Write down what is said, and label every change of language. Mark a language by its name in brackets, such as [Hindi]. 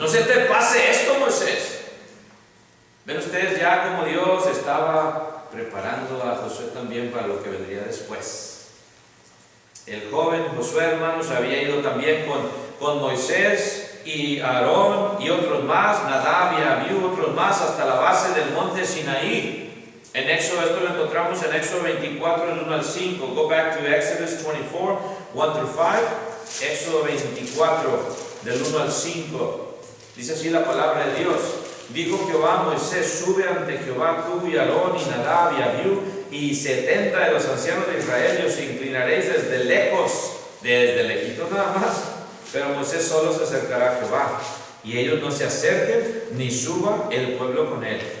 [Spanish] No se te pase esto, Moisés. Ven ustedes ya como Dios estaba preparando a Josué también para lo que vendría después. El joven Josué, hermanos, había ido también con Moisés y Aarón y otros más, Nadab y Abiú, otros más, hasta la base del monte Sinaí. En Éxodo, esto lo encontramos en Éxodo 24, del 1 al 5. [English] Go back to Exodus 24, 1 through 5. [Spanish] Éxodo 24, del 1 al 5. Dice así la palabra de Dios. Dijo Jehová a Moisés: sube ante Jehová tú y Aarón y Nadab y Abiú y 70 de los ancianos de Israel, y os inclinaréis desde lejos, desde lejitos nada más. Pero Moisés solo se acercará a Jehová, y ellos no se acerquen, ni suba el pueblo con él.